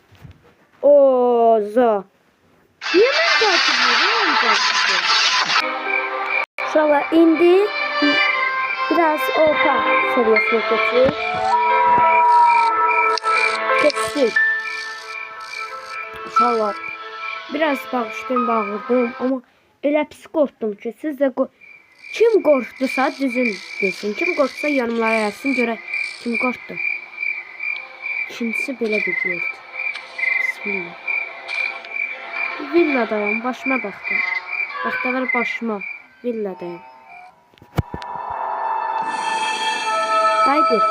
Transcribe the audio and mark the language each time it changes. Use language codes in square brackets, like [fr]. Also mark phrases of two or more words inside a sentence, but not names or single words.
[tr] Oza. Niye beni takipliyor? [az] Şöyle indi. [tr] Biraz orta seviyesine geçiyor. Geçtik. İnşallah. [az] Biraz bağırdım ama elə pis qorxdum ki, siz də kim qorxdusa düzün desin. Kim qorxsa yanımlara yazsın görə kim qorxdu. İkincisi belə bir yerdir. Bismillah. Villadayım, başıma baxdım. Baxdalar başıma. Villadayım. Qaydır.